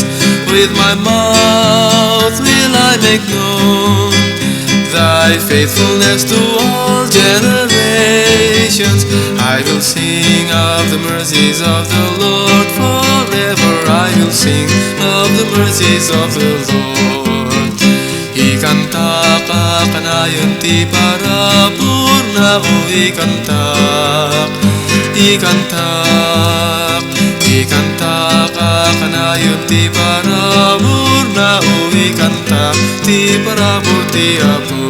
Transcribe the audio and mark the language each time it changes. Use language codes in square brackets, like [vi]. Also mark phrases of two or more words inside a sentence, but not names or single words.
[en] With my mouth will I make known thy faithfulness to all generations. I will sing of the mercies of the Lord forever. I will sing of the mercies of the Lord. [ilo] Ikanta ka kanayon ti parabur na o ikantak, ikantak, ikantak ka kanayon ti parabur na o ikantak ti parabur ti Apo.